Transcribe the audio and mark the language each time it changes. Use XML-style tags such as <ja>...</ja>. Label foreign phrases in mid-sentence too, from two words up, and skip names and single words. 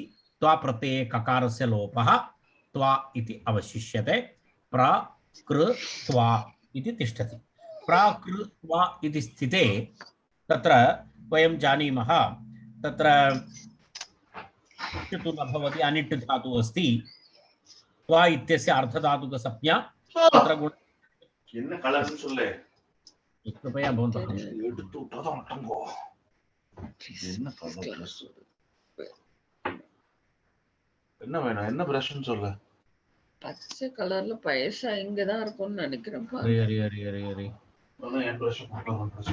<sa>त्वा प्रत्यये ककारस्य लोपः त्वा इति अवशिष्यते, प्र कृ त्वा इति तिष्ठति। प्र कृ त्वा इति स्थिते तत्र वयं जानीमः, तत्र तु न भवति, अनिट् धातुः अस्ति। त्वा इत्यस्य अर्धधातुकसंज्ञा तत्र गुण</sa> <ta>என்ன கலர்னு சொல்லு.</ta> <sa>कृपया भवन्तः</sa> <ta>எடுத்து விட்டாதான் அடங்கோ. என்ன</ta> <en>colour dress?</en> <ta>என்ன வேணும்? என்ன பிரஷ்னு சொல்லு. பச்சை கலர்ல பைசா இங்க தான் இருக்கும்னு நினைக்கிறேன். अरे अरे अरे अरे अरे அதான் என் பிரஷ் போட்டோம் பிரஷ்.</ta>